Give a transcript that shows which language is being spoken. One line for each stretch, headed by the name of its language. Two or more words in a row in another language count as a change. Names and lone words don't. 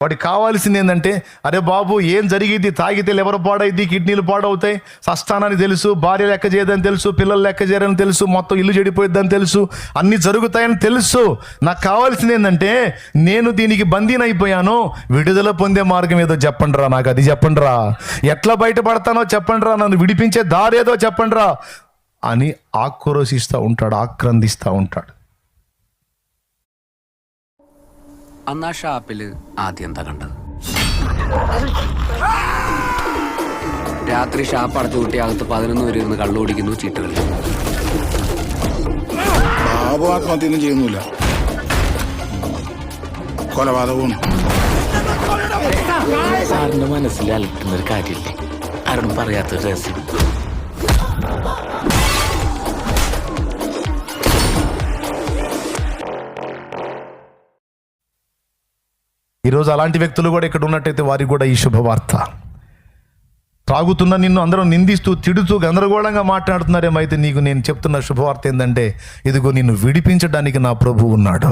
Telugu: వాడికి కావాల్సింది ఏంటంటే, అరే బాబు ఏం జరిగిద్ది, తాగితే లివర్ పాడైద్ది, కిడ్నీలు పాడవుతాయి, సస్తానని తెలుసు, భార్య లెక్క చేయదని తెలుసు, పిల్లలు లెక్క చేయరని తెలుసు, మొత్తం ఇల్లు చెడిపోయిద్దని తెలుసు, అన్నీ జరుగుతాయని తెలుసు. నాకు కావాల్సింది ఏంటంటే, నేను దీనికి బందీనైపోయాను, విడుదల పొందే మార్గం ఏదో చెప్పండిరా, నాకు అది చెప్పండిరా, ఎట్లా బయటపడతానో చెప్పండిరా, నన్ను విడిపించే దారి ఏదో చెప్పండిరా అని ఆక్రోశిస్తూ ఉంటాడు, ఆక్రందిస్తూ ఉంటాడు.
Malayalam: അന്ന് ആ ഷാപ്പില് ആദ്യം എന്താ കണ്ടത്? രാത്രി ഷാപ്പ് അടച്ചു കൂട്ടി അകത്ത് 11 പേര് ഇരുന്ന് കള്ളു കുടിക്കുന്നു, ചീട്ട് കളിക്കുന്നു. ബാബു ആത്മഹത്യൊന്നും ചെയ്യുന്നില്ല, കൊലപാതകവും. സാറിന്റെ മനസ്സിൽ അലട്ടുന്നൊരു കാര്യമില്ലേ, ആരോടും പറയാത്തൊരു രഹസ്യം.
Telugu: ఈరోజు అలాంటి వ్యక్తులు కూడా ఇక్కడ ఉన్నట్టయితే వారికి కూడా ఈ శుభవార్త. త్రాగుతున్న నిన్ను అందరూ నిందిస్తూ, తిడుతూ, గందరగోళంగా మాట్లాడుతున్నారేమో, అయితే నీకు నేను చెప్తున్న శుభవార్త ఏంటంటే, ఇదిగో నిన్ను విడిపించడానికి నా ప్రభువు ఉన్నాడు.